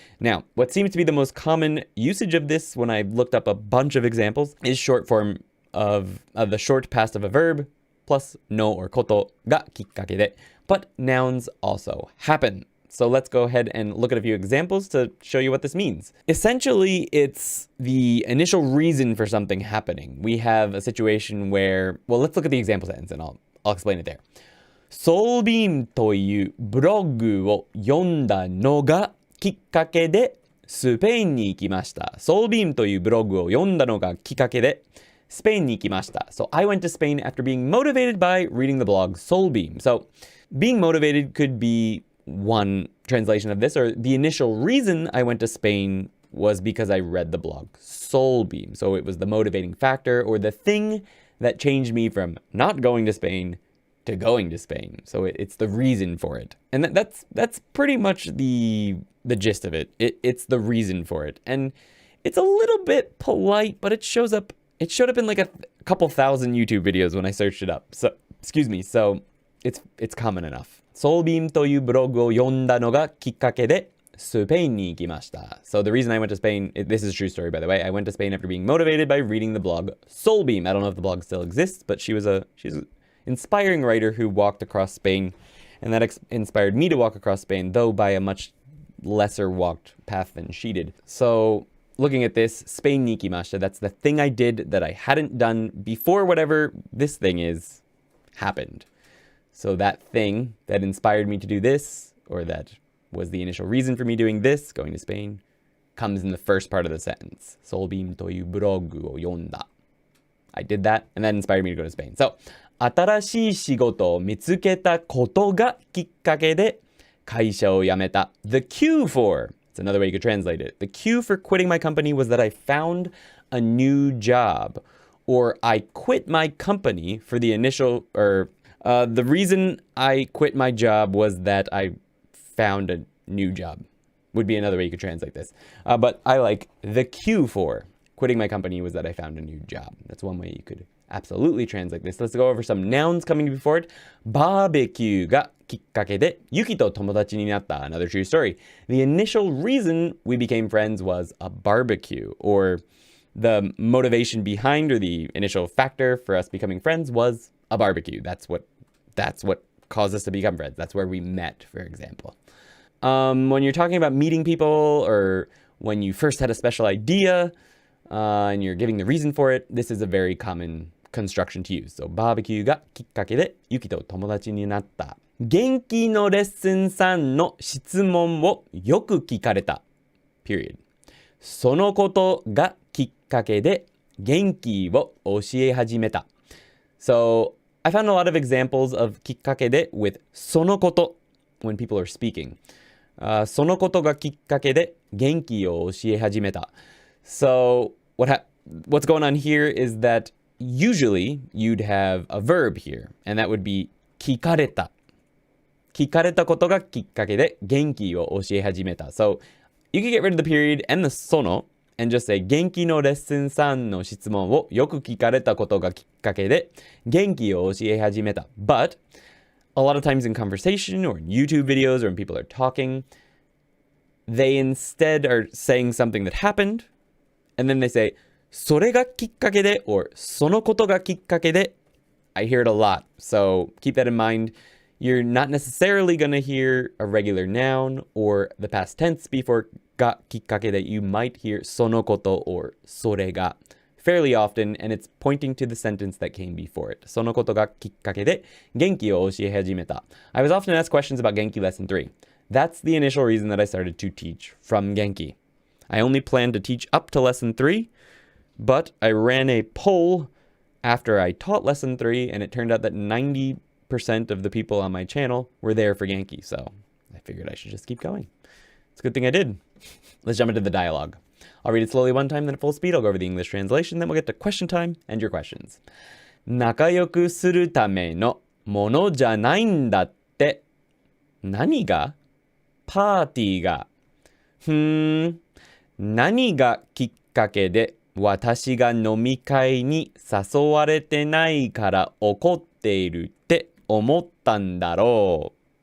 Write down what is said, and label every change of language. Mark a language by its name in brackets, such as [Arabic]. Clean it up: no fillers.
[English] Now, what seems to be the most common usage of this when I've looked up a bunch of examples is short form of the short past of a verb plus no or koto, [Japanese] がきっかけで. [English] But nouns also happen. So let's go ahead and look at a few examples to show you what this means. Essentially, it's the initial reason for something happening. We have a situation where, well, let's look at the example sentence and I'll explain it there. [Japanese] ソービームというブログを読んだのがきっかけでスペインに行きました。ソービームというブログを読んだのがきっかけでスペインに行きました。 [English] So I went to Spain after being motivated by reading the blog Soulbeam. So being motivated could be one translation of this, or the initial reason I went to Spain was because I read the blog Soulbeam. So it was the motivating factor or the thing that changed me from not going to Spain to going to Spain. So it's the reason for it. And that's pretty much the gist of it. It's the reason for it. And it's a little bit polite, but it showed up in like a couple thousand YouTube videos when I searched it up. So, excuse me. So it's common enough. [Japanese] ソービームというブログを読んだのがきっかけでスペインに行きました. [English] So the reason I went to Spain, this is a true story by the way, I went to Spain after being motivated by reading the blog Soulbeam. I don't know if the blog still exists, but she's an inspiring writer who walked across Spain, and that inspired me to walk across Spain, though by a much lesser walked path than she did. So looking at this, [Japanese] Spain ni ikimashita, [English] that's the thing I did that I hadn't done before whatever this thing is happened. So that thing that inspired me to do this, or that was the initial reason for me doing this, going to Spain, comes in the first part of the sentence. [Japanese] Solbeam toyu blogu o yonda. [English] I did that, and that inspired me to go to Spain. [Japanese] So, 新しい仕事を見つけたことがきっかけで会社を辞めた. [English] The cue for, it's another way you could translate it. The cue for quitting my company was that I found a new job. Or I quit my company for the initial, the reason I quit my job was that I found a new job. Would be another way you could translate this. But I like the cue for quitting my company was that I found a new job. That's one way you could absolutely translate this. Let's go over some nouns coming before it. [Japanese] Barbecue がきっかけでユキと友達になった. [English] Another true story. The initial reason we became friends was a barbecue, or the motivation behind, or the initial factor for us becoming friends was a barbecue. That's what caused us to become friends. That's where we met, for example. When you're talking about meeting people, or when you first had a special idea, and you're giving the reason for it, this is a very common construction to use. So, [Japanese] バーベキューがきっかけでユキと友達になった. 元気のレッスン3の質問をよく聞かれた. [English] Period. [Japanese] そのことがきっかけで元気を教え始めた. [English] So, I found a lot of examples of [Japanese] きっかけで [English] with [Japanese] そのこと [English] when people are speaking. [Japanese] そのことがきっかけで元気を教え始めた. [English] So, what's going on here is that usually you'd have a verb here, and that would be [Japanese] 聞かれた. 聞かれたことがきっかけで元気を教え始めた. [English] So, you can get rid of the period and the [Japanese] その [English] and just say [Japanese] 元気のレッスン3の質問をよく聞かれたことがきっかけで元気を教え始めた. [English] But a lot of times in conversation or in YouTube videos or when people are talking, they instead are saying something that happened, and then they say [Japanese] それがきっかけで [English] or [Japanese] そのことがきっかけで. [English] I hear it a lot, so keep that in mind. You're not necessarily going to hear a regular noun or the past tense before [Japanese] がきっかけで. [English] You might hear [Japanese] そのこと [English] or [Japanese] それが [English] fairly often, and it's pointing to the sentence that came before it. [Japanese] そのことがきっかけで元気を教え始めた. [English] I was often asked questions about Genki Lesson 3. That's the initial reason that I started to teach from Genki. I only planned to teach up to Lesson 3, but I ran a poll after I taught Lesson 3, and it turned out that 90% of the people on my channel were there for Genki, so I figured I should just keep going. It's a good thing I did. Let's jump into the dialogue. I'll read it slowly one time, then at full speed. I'll go over the English translation, then we'll get to question time and your questions. [Japanese] 仲良くするためのものじゃないんだって。何が？パーティーが。何がきっかけで私が飲み会に誘われてないから怒っているって思ったんだろう。